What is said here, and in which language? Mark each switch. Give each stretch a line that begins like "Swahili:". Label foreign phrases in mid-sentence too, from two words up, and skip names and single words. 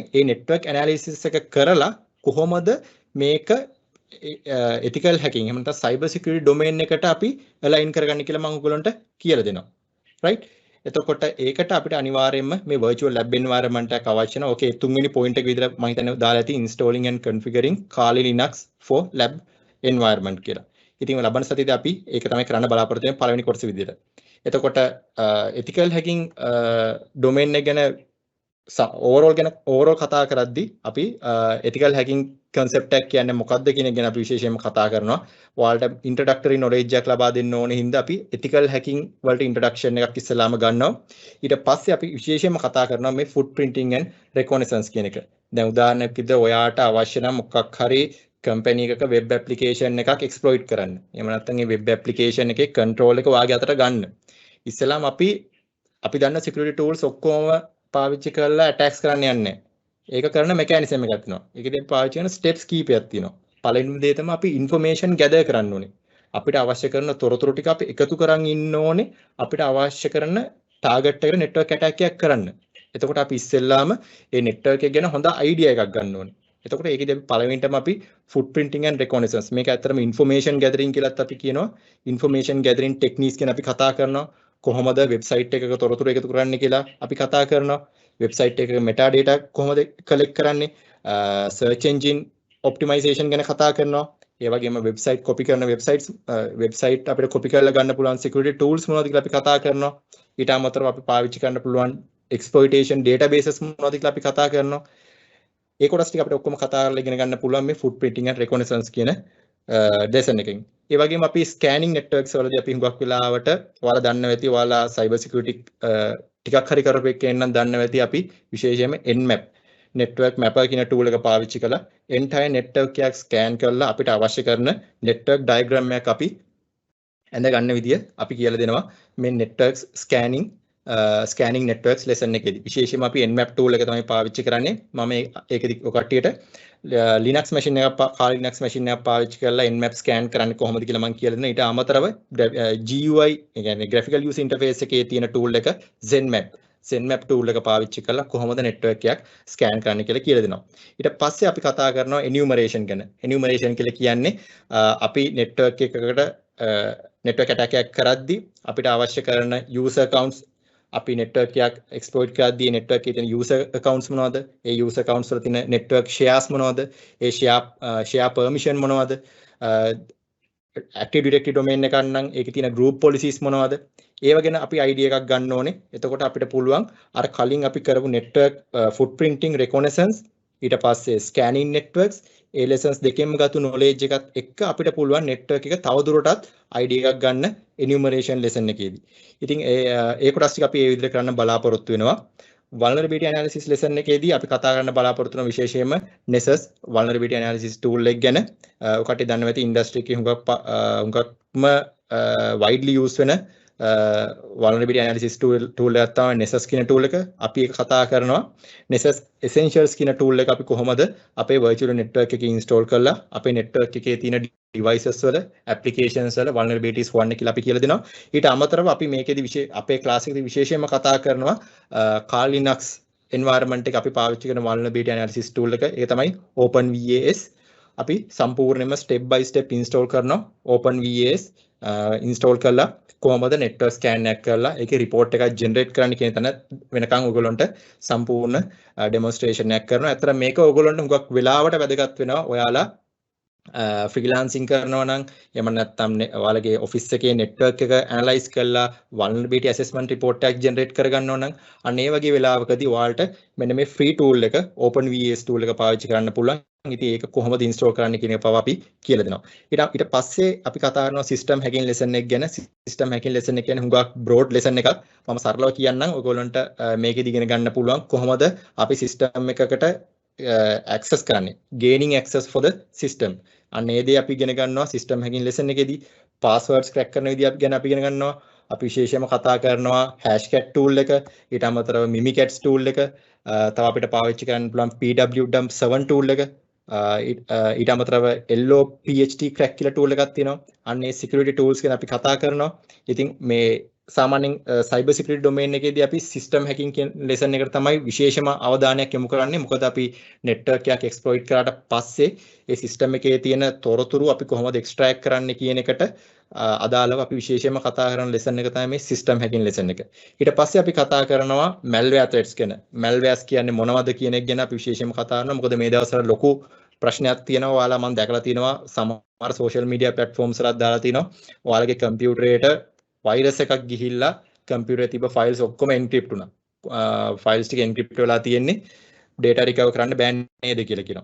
Sinhala: ඒ
English: network analysis
Sinhala: එක කරලා කොහොමද මේක
English: ethical hacking
Sinhala: එහෙම නැත්නම්
English: cyber security domain
Sinhala: එකට අපි align කරගන්න කියලා මම ඔයගොල්ලන්ට කියලා දෙනවා. right? එතකොට ඒකට අපිට අනිවාර්යයෙන්ම මේ
English: virtual lab environment
Sinhala: එකක් අවශ්‍ය වෙනවා. Okay, තුන්වෙනි point එක විතර මම හිතන්නේ දාලා ඇති
English: installing and configuring Kali Linux for lab environment
Sinhala: කියලා. ඉතින් ලබන සතියේදී අපි ඒක තමයි කරන්න බලාපොරොත්තු වෙන්නේ පළවෙනි කොටස විදිහට. එතකොට
English: ethical hacking domain
Sinhala: එක ගැන overall කතා කරද්දී අපි
English: ethical hacking concept
Sinhala: එක කියන්නේ මොකක්ද කියන එක ගැන අපි විශේෂයෙන්ම කතා කරනවා. ඔයාලට
English: introductory knowledge
Sinhala: එකක් ලබා දෙන්න ඕනේ හින්දා අපි
English: ethical hacking
Sinhala: වලට introduction එකක් ඉස්සෙල්ලාම ගන්නවා. ඊට පස්සේ අපි විශේෂයෙන්ම කතා කරනවා මේ
English: footprinting and reconnaissance
Sinhala: කියන එක. දැන් උදාහරණයක් විදිහට ඔයාට අවශ්‍ය නම් මොකක් හරි company එකක
English: web application
Sinhala: එකක් exploit කරන්න. එහෙම නැත්නම් මේ
English: web application
Sinhala: එකේ control එක ඔයාගේ අතට ගන්න. ඉස්සෙල්ලාම අපි දන්න
English: security tools
Sinhala: ඔක්කොම පාවිච්චි කරලා attacks කරන්න යන්නේ. ඒක කරන mechanism එකක් තියෙනවා. ඒකෙන් පාවිච්චි කරන steps කීපයක් තියෙනවා. පළවෙනි දේ තමයි අපි
English: information gather
Sinhala: කරන්න ඕනේ. අපිට අවශ්‍ය කරන තොරතුරු ටික අපි එකතු කරන් ඉන්න ඕනේ. අපිට අවශ්‍ය කරන target එකට
English: network attack
Sinhala: එකක් කරන්න. එතකොට අපි ඉස්සෙල්ලාම මේ network එක ගැන හොඳ idea එකක් ගන්න ඕනේ. එතකොට ඒකෙදි අපි පළවෙනිටම අපි
English: footprinting and reconnaissance
Sinhala: මේක ඇත්තටම
English: information gathering
Sinhala: කියලාත් අපි කියනවා.
English: information gathering techniques
Sinhala: ගැන අපි කතා කරනවා. කොහොමද වෙබ්සයිට් එකක තොරතුරු එකතු කරන්නේ කියලා අපි කතා කරනවා. වෙබ්සයිට් එකක metadata කොහොමද collect කරන්නේ,
English: search engine optimization
Sinhala: ගැන කතා කරනවා. ඒ වගේම වෙබ්සයිට් copy කරන වෙබ්සයිට් අපිට copy කරලා ගන්න පුළුවන්
English: security tools
Sinhala: මොනවද කියලා අපි කතා කරනවා. ඊට අමතරව අපි පාවිච්චි කරන්න පුළුවන්
English: exploitation databases
Sinhala: මොනවද කියලා අපි කතා කරනවා. ඒ කොටස් ටික අපිට ඔක්කොම කතා කරලා ඉගෙන ගන්න පුළුවන් මේ
English: footprinting and reconnaissance
Sinhala: කියන lesson එකෙන්. ඒ වගේම අපි
English: scanning networks
Sinhala: වලදී අපි හුඟක් වෙලාවට ඔයාලා දන්නවා ඇති ඔයාලා
English: cyber security
Sinhala: ටිකක් හරි කරපු එකෙන් නම් දන්නවා ඇති අපි විශේෂයෙන්ම
English: nmap network mapper
Sinhala: කියන tool එක පාවිච්චි කරලා
English: entire network
Sinhala: එකක් scan කරලා අපිට අවශ්‍ය කරන
English: network diagram
Sinhala: එකක් අපි ඇඳ ගන්න විදිය අපි කියලා දෙනවා මේ
English: network scanning networks lesson
Sinhala: එකේදී. විශේෂයෙන්ම අපි
English: nmap tool
Sinhala: එක තමයි පාවිච්චි කරන්නේ. මම ඒකෙදි කට්ටියට
English: Linux machine
Sinhala: එකක්
English: Kali Linux machine
Sinhala: එකක් පාවිච්චි කරලා
English: nmap scan
Sinhala: කරන්නේ කොහොමද කියලා මම කියලා දෙනවා. ඊට අමතරව GUI ඒ කියන්නේ
English: graphical user interface
Sinhala: එකේ තියෙන tool එක
English: Zenmap tool
Sinhala: එක පාවිච්චි කරලා කොහොමද network එකක් scan කරන්න කියලා දෙනවා. ඊට පස්සේ අපි කතා කරනවා enumeration ගැන. enumeration කියලා කියන්නේ අපි network එකකට
English: network attack
Sinhala: එකක් කරද්දී අපිට අවශ්‍ය කරන
English: user accounts
Sinhala: අපි network එකක් exploit කරද්දී network එකේ තියෙන
English: user accounts
Sinhala: මොනවද? ඒ
English: user accounts
Sinhala: වල තියෙන
English: network shares
Sinhala: මොනවද? ඒ
English: share permission
Sinhala: මොනවද?
English: Active Directory domain
Sinhala: එකක් නම් ඒකේ තියෙන
English: group policies
Sinhala: මොනවද? ඒව ගැන අපි idea එකක් ගන්න ඕනේ. එතකොට අපිට පුළුවන් අර කලින් අපි කරපු
English: network footprinting reconnaissance
Sinhala: ඊට පස්සේ
English: scanning networks
Sinhala: ඒ lessons දෙකෙන්ම ගත්තු knowledge එකත් එක්ක අපිට පුළුවන් network එක තවදුරටත් idea එකක් ගන්න
English: enumeration lesson
Sinhala: එකේදී. ඉතින් ඒ කොටස් ටික අපි ඒ විදිහට කරන්න බලාපොරොත්තු වෙනවා.
English: vulnerability analysis lesson
Sinhala: එකේදී අපි කතා කරන්න බලාපොරොත්තු වෙන විශේෂයෙන්ම
English: Nessus vulnerability analysis tool
Sinhala: එක ගැන. ඔකට දන්නවා ඇති industry එකේ හුඟක්ම
English: widely used
Sinhala: වෙන
English: vulnerability analysis tool
Sinhala: එකක් තමයි Nessus කියන tool එක. අපි ඒක කතා කරනවා. Nessus essentials කියන tool එක අපි කොහොමද අපේ
English: virtual network
Sinhala: එකේ install කරලා අපේ network එකේ තියෙන devices වල applications වල vulnerabilities හොයන්න කියලා අපි කියලා දෙනවා. ඊට අමතරව අපි මේකේදී අපේ class එකේදී විශේෂයෙන්ම කතා කරනවා
English: Kali Linux environment
Sinhala: එක අපි පාවිච්චි කරන
English: vulnerability analysis tool
Sinhala: එක. ඒක තමයි OpenVAS. අපි සම්පූර්ණයෙන්ම
English: step by step install
Sinhala: කරනවා OpenVAS install කරලා කොහොමද
English: network scan
Sinhala: එකක් කරලා ඒකේ report එකක් generate කරන්න කියන තැන වෙනකන් ඔයගොල්ලන්ට සම්පූර්ණ demonstration එකක් කරනවා. අතන මේක ඔයගොල්ලන්ට හුඟක් වෙලාවට වැදගත් වෙනවා. ඔයාලා freelancing කරනවා නම් එහෙම නැත්නම් ඔයාලගේ office එකේ network එක analyze කරලා
English: vulnerability assessment report
Sinhala: එකක් generate කරගන්නවා නම් අන්න ඒ වගේ වෙලාවකදී ඔයාලට මෙන්න මේ
English: free tool
Sinhala: එක
English: OpenVAS tool
Sinhala: එක පාවිච්චි කරන්න පුළුවන්. ඉතින් ඒක කොහොමද install කරන්න කියන එක පව අපි කියලා දෙනවා. ඊට පස්සේ අපි කතා කරනවා
English: system hacking lesson
Sinhala: එක ගැන.
English: system hacking lesson
Sinhala: එක කියන්නේ හුඟක්
English: broad lesson
Sinhala: එකක්. මම සරලව කියන්නම් ඔයගොල්ලන්ට මේකෙදි ඉගෙන ගන්න පුළුවන් කොහොමද අපි system එකකට access කරන්නේ.
English: gaining access for the system.
Sinhala: අන්න ඒ දේ අපි ඉගෙන ගන්නවා
English: system hacking lesson
Sinhala: එකේදී.
English: passwords crack
Sinhala: කරන විදිහ ගැන අපි ඉගෙන ගන්නවා. අපි විශේෂයෙන්ම කතා කරනවා
English: hashcat tool
Sinhala: එක, ඊට අමතරව
English: mimikatz tool
Sinhala: එක, තව අපිට පාවිච්චි කරන්න පුළුවන්
English: pwdump7 tool
Sinhala: එක. ඊට අමතරව LOPHT crack කියලා tool එකක් තියෙනවා. අන්න ඒ
English: security tools
Sinhala: ගැන අපි කතා කරනවා. ඉතින් මේ සාමාන්‍යයෙන්
English: cyber security domain
Sinhala: එකේදී අපි
English: system hacking
Sinhala: කියන lesson එකට තමයි විශේෂම අවධානයක් යොමු කරන්නේ. මොකද අපි network එකක් exploit කරාට පස්සේ ඒ system එකේ තියෙන තොරතුරු අපි කොහොමද extract කරන්න කියන එකට අදාළව අපි විශේෂයෙන්ම කතා කරන lesson එක තමයි මේ
English: system hacking lesson
Sinhala: එක. ඊට පස්සේ අපි කතා කරනවා
English: malware threats
Sinhala: ගැන. malwares කියන්නේ මොනවද කියන එක ගැන අපි විශේෂයෙන්ම කතා කරනවා. මොකද මේ දවස්වල ලොකු ප්‍රශ්නයක් තියෙනවා. ඔයාලා මම දැකලා තියෙනවා සමහර
English: social media platforms
Sinhala: වලත් දාලා තියෙනවා. ඔයාලගේ කම්පියුටරේට virus එකක් ගිහිල්ලා කම්පියුටරේ තිබ්බ files ඔක්කොම encrypt වුණා. files ටික encrypt වෙලා තියෙන්නේ
English: data recover
Sinhala: කරන්න බෑ නේද කියලා කියනවා.